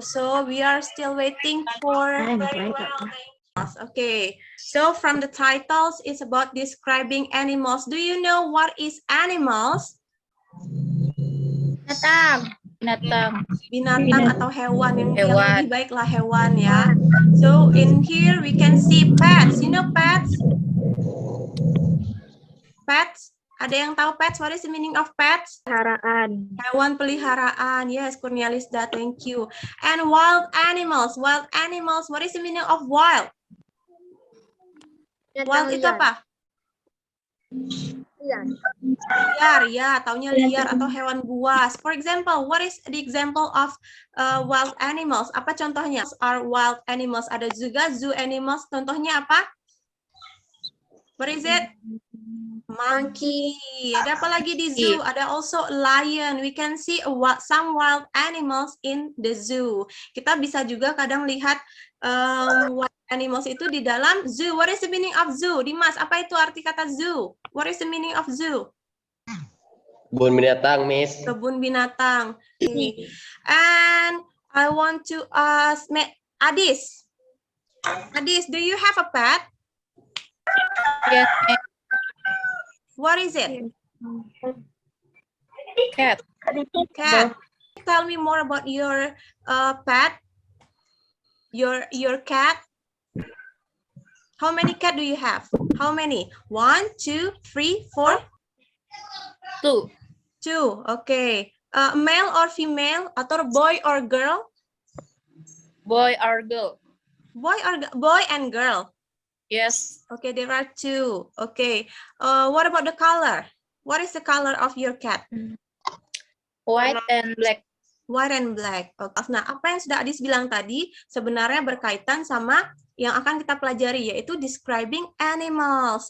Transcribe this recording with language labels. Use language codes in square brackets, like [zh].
[en] So we are still waiting for. Okay. So from the titles, it's about describing animals. Do you know what is animals? [id] Binatang. Binatang atau hewan yang lebih baiklah hewan ya. [en] So in here we can see pets. You know pets? Pets. [id] Ada yang tahu pets? [en] What is the meaning of pets? [id] Peliharaan. Hewan peliharaan. [en] Yes, Kurnialisda, thank you. And wild animals. Wild animals. What is the meaning of wild? [id] Wild itu apa? Liar, ya, taunya liar atau hewan buas. [en] For example, what is the example of wild animals? [id] Apa contohnya? [en] Are wild animals. [id] Ada juga [en] zoo animals. [id] Contohnya apa? [en] What is it? Monkey. [id] Ada apa lagi di zoo? Ada [en] also lion. We can see some wild animals in the zoo. [id] Kita bisa juga kadang lihat wild animals itu di dalam zoo. [en] What is the meaning of zoo? Dimas, [id] apa itu arti kata zoo? [en] What is the meaning of zoo? [id] Kebun binatang, Miss. Kebun binatang. [en] Okay. And I want to ask Adis. Adis, do you have a pet? Yes, What is it? cat. Cat. Tell me more about your pet. Your cat. How many cat do you have? How many? 1, 2, 3, 4? 2. 2. Okay. Male or female? Atau boy or girl? Boy or girl? Boy and girl. Yes. Okay, there are 2. Okay. What about the color? What is the color of your cat? White and black. White and black. Okay. [id] Nah, apa yang sudah Adis bilang tadi sebenarnya berkaitan sama yang akan kita pelajari, yaitu describing animals.